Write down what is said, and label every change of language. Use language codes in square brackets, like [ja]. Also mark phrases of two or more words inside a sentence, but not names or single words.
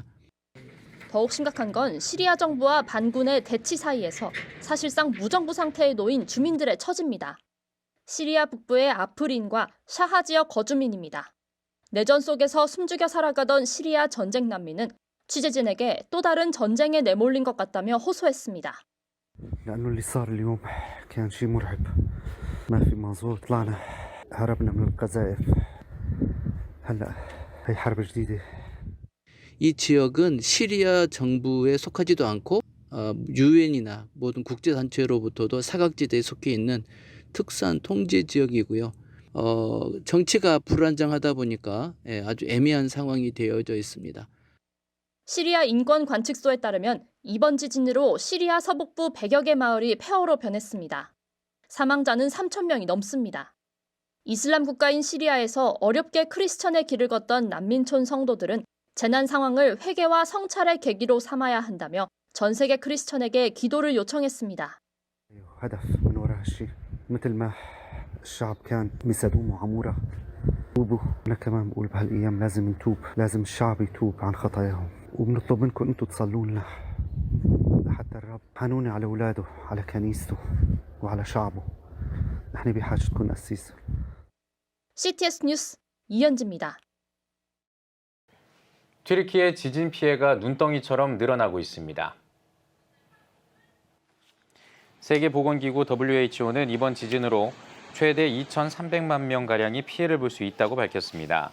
[ko] 더욱 심각한 건 시리아 정부와 반군의 대치 사이에서 사실상 무정부 상태에 놓인 주민들의 처지입니다. 시리아 북부의 아프린과 샤하 지역 거주민입니다. 내전 속에서 숨죽여 살아가던 시리아 전쟁 난민은 취재진에게 또 다른 전쟁에 내몰린 것 같다며 호소했습니다. [ar] لأنه اللي صار اليوم كان شيء مرعب ما في منظور طلعنا هربنا من القذائف هلا هي حرب جديدة. [ko] 이 지역은 시리아 정부에 속하지도 않고 유엔이나 모든 국제단체로부터도 사각지대에 속해 있는 특수한 통제 지역이고요. 정치가 불안정하다 보니까 아주 애매한 상황이 되어져 있습니다. 시리아 인권관측소에 따르면 이번 지진으로 시리아 서북부 100여 개 마을이 폐허로 변했습니다. 사망자는 3,000명이 넘습니다. 이슬람 국가인 시리아에서 어렵게 크리스천의 길을 걷던 난민촌 성도들은 재난 상황을 회개와 성찰의 계기로 삼아야 한다며 전 세계 크리스천에게 기도를 요청했습니다. [ar] هدف من وراء هالشيء مثل ما الشعب كان بسدوم وعمورة توبوا. أنا كمان بقول بهالأيام لازم نتوب، لازم الشعب يتوب عن خطاياهم وبنطلب منكم أنتم تصلوا لنا لحتى الرب حنوني على أولاده على كنيسته وعلى شعبه. نحن بحاجتكم أسيس. [ko] CTS 뉴스 이현지입니다. 튀르키예 지진 피해가 눈덩이처럼 늘어나고 있습니다. 세계보건기구 WHO는 이번 지진으로 최대 2,300만 명가량이 피해를 볼 수 있다고 밝혔습니다.